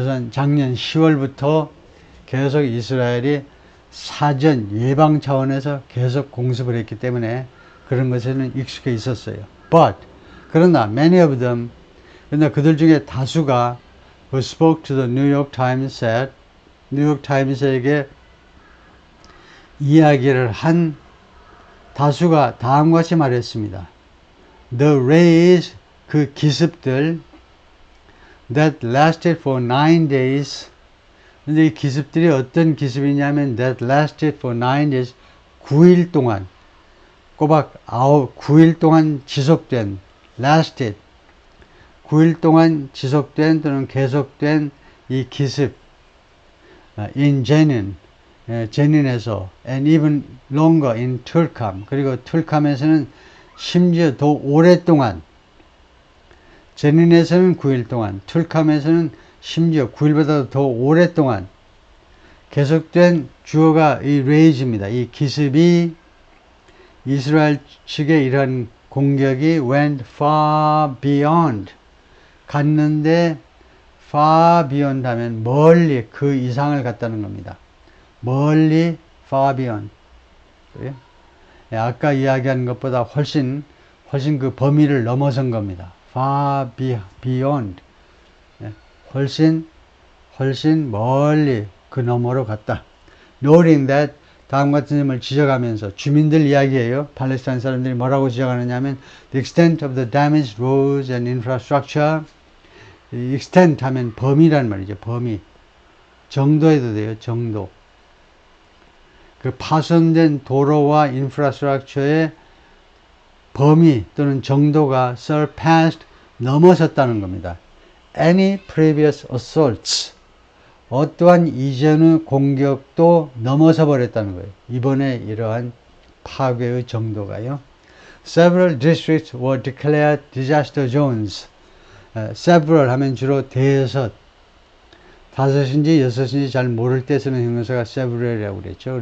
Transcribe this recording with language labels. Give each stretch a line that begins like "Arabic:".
Korean: 작년 10월부터 계속 이스라엘이 사전 예방 차원에서 계속 공습을 했기 때문에 그런 것에는 익숙해 있었어요. 그러나 many of them, 그러나 그들 중에 다수가 who spoke to the New York Times said, 뉴욕 타임스에게 이야기를 한 다수가 다음과 같이 말했습니다.
English: The raids, 그 기습들 that lasted for 9 days.
Korean: 근데 이 기습들이 어떤 기습이냐면 that lasted for 9 days, 9일 동안, 꼬박 9일 동안 지속된, lasted, 9일 동안 지속된 또는 계속된 이 기습, in Jenin, 제닌에서, and even longer in Tulkarm, 그리고 툴캄에서는 심지어 더 오랫동안, 제닌에서는 9일 동안, 툴캄에서는 심지어 9일보다 더 오랫동안 계속된 주어가 이 레이즈입니다. 이 기습이 이스라엘 측의 이런 공격이 went far beyond, 갔는데 far beyond 하면 멀리, 그 이상을 갔다는 겁니다. 멀리 far beyond. 아까 이야기한 것보다 훨씬 그 범위를 넘어선 겁니다. far beyond. 훨씬 멀리 그 너머로 갔다. Noting that, 다음 같은 점을 지적하면서, 주민들 이야기예요. 팔레스타인 사람들이 뭐라고 지적하느냐 하면 the extent of the damaged roads and infrastructure. extent 하면 범위란 말이죠. 범위. 정도해도 돼요. 정도. 그 파손된 도로와 인프라스트럭처의 범위 또는 정도가 surpassed, 넘어섰다는 겁니다. Any previous assaults, 어떠한 이전의 공격도 넘어서 버렸다는 거예요. 이번에 이러한 파괴의 정도가요.
English: Several districts were declared disaster zones.
Korean: several 하면 주로 대여섯, 다섯인지 여섯인지 잘 모를 때 쓰는 형용사가 several이라고 그랬죠.